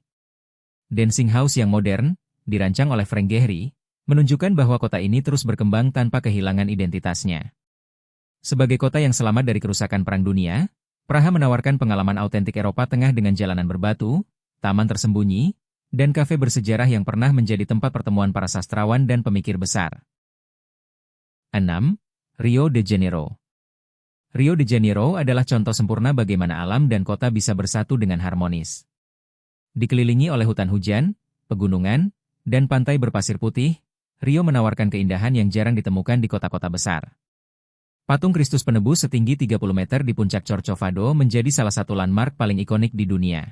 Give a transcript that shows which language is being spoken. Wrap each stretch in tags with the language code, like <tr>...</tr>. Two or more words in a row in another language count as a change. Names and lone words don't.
<id>Dancing House yang modern, dirancang oleh Frank Gehry, menunjukkan bahwa kota ini terus berkembang tanpa kehilangan identitasnya. Sebagai kota yang selamat dari kerusakan Perang Dunia, Praha menawarkan pengalaman autentik Eropa Tengah dengan jalanan berbatu, taman tersembunyi, dan kafe bersejarah yang pernah menjadi tempat pertemuan para sastrawan dan pemikir besar. 6. Rio de Janeiro. Rio de Janeiro adalah contoh sempurna bagaimana alam dan kota bisa bersatu dengan harmonis. Dikelilingi oleh hutan hujan, pegunungan, dan pantai berpasir putih, Rio menawarkan keindahan yang jarang ditemukan di kota-kota besar. Patung Kristus Penebus setinggi 30 meter di puncak Corcovado menjadi salah satu landmark paling ikonik di dunia.</id>